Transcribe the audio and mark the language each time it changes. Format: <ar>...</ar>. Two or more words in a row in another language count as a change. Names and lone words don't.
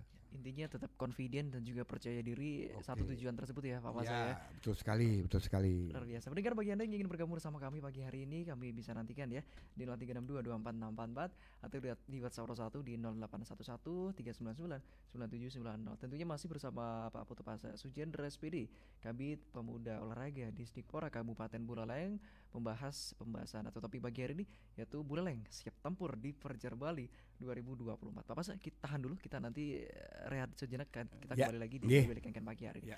<id>Intinya tetap confident dan juga percaya diri satu tujuan tersebut ya Pak Fasa ya. Betul sekali. Luar biasa. Pendengar, bagi Anda yang ingin bergabung bersama kami pagi hari ini, kami bisa nantikan ya di 0362246644 atau di WhatsApp 1 di 0811 399 9790. Tentunya masih bersama Pak Putu Pasa Sujendra SPD, Kabid Pemuda Olahraga Disdikpora Kabupaten Buleleng, membahas pembahasan atau topik pagi hari ini yaitu Buleleng siap tempur di Perjar Bali 2024. Pak Pasa, kita tahan dulu, kita nanti rehat sejenak, kita kembali lagi di Bilik Kengken pagi hari ini.</id>